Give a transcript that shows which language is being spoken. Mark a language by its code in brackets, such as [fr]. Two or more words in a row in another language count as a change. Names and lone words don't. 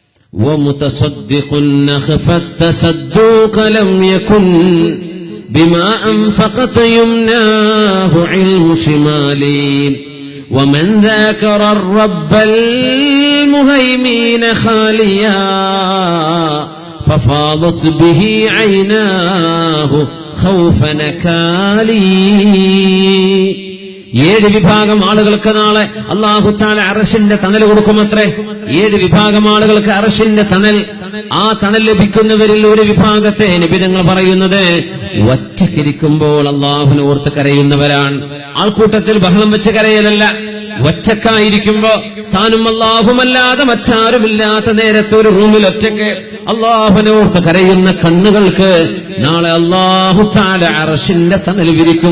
[ar] ومتصدق خفى التصدق لم يكن بما أنفقت يمناه علم شمالي ومن ذاكر الرب المهيمين خاليا ففاضت به عيناه خوف نكالي. [ml] 7 വിഭാഗം ആളുകൾക്ക് നാളെ അല്ലാഹു തആല അർശിന്റെ തണൽ കൊടുക്കുമത്രേ. 7 വിഭാഗം ആളുകൾക്ക് അർശിന്റെ തണൽ. ആ തണൽ ലഭിക്കുന്നവരിൽ ഒരു വിഭാഗത്തെ നബി തങ്ങൾ പറയുന്നത് ഒറ്റക്കിരിക്കുമ്പോൾ അല്ലാഹുവിനെ ഓർത്ത് കരയുന്നവരാണ്. ആൾക്കൂട്ടത്തിൽ ബഹളം വെച്ച് കരയലല്ല, ഒറ്റക്കായിരിക്കുമ്പോ താനും അല്ലാഹുമല്ലാതെ മറ്റാരുമില്ലാത്ത നേരത്തെ ഒരു റൂമിൽ ഒറ്റയ്ക്ക് അല്ലാഹുവിനെ ഓർത്ത് കരയുന്ന കണ്ണുകൾക്ക് നാളെ അല്ലാഹു തആല അർശിന്റെ തണൽ വിരിക്കും.